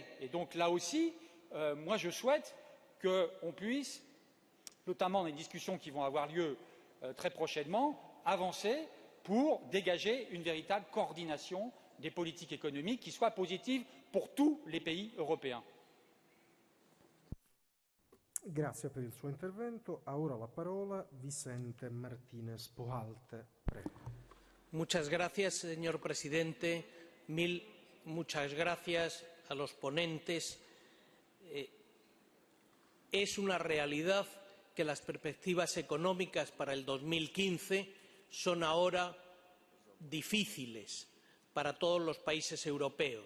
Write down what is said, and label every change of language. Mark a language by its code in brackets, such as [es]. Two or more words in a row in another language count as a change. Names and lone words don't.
[fr] Et donc là aussi, moi je souhaite qu'on puisse, notamment dans les discussions qui vont avoir lieu très prochainement, avancer pour dégager une véritable coordination des politiques économiques qui soit positive pour tous les pays européens. [it] Grazie per il suo intervento. Ha ora la parola Vicente Martínez Pohalte. Prego. [es] Muchas gracias, señor presidente. Muchas gracias a los ponentes. Es una realidad que las perspectivas económicas para el 2015 son ahora difíciles para todos los países europeos.